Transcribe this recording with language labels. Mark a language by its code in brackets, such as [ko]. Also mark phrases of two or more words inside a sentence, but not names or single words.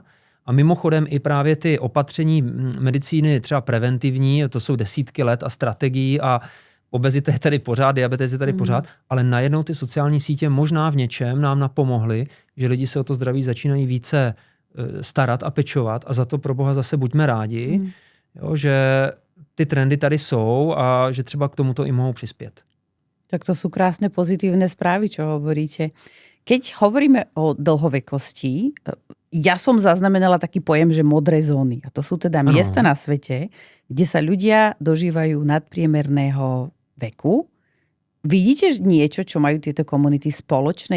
[cs] A mimochodem i právě ty opatření medicíny třeba preventivní, to jsou desítky let a strategií a obezita je tady pořád, diabetes je tady pořád, ale najednou ty sociální sítě možná v něčem nám napomohly, že lidi se o to zdraví začínají více starat a pečovat a za to pro Boha zase buďme rádi, jo, že ty trendy tady jsou a že třeba k tomuto i mohou přispět. [sk] Tak to sú krásne pozitívne správy, čo hovoríte. Keď hovoríme o dlhovekosti, ja som zaznamenala taký pojem, že modré zóny. A to sú teda miesta na svete, kde sa ľudia dožívajú nadpriemerného veku. Vidíte niečo, čo majú tieto komunity spoločné?